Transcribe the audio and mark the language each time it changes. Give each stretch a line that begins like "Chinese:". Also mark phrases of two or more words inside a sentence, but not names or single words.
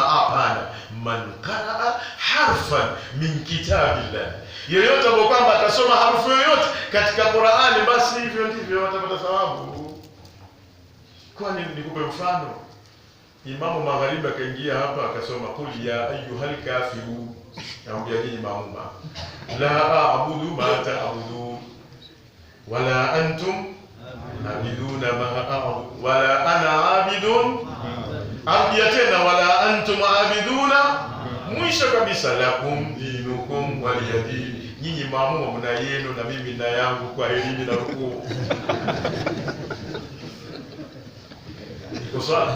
Swahili: Hapana,
Arabic: من قرأ حرفا من كتاب الله,
Swahili: yoyote ambaye kwamba atasoma harufu yoyote katika Qur'ani, basi hivyo ndivyo atapata thawabu. Kwani nikupe mfano? Imamu Magharibi akaingia hapa akasoma
Arabic: قل يا أيها الكافرون,
Swahili: naambia nyinyi maamuma,
Arabic: لا أعبد ما تعبدون ولا أنتم عابدون ما أعبد ولا أنا عابد,
Swahili: arudia tena
Arabic: ولا أنتم عابدون,
Swahili: mwisho kabisa
Arabic: لكم دينكم ولي دين,
Swahili: nyinyi maamuma mna yenu na mimi na yangu, kwa elimu na rukuu. Iko sawa?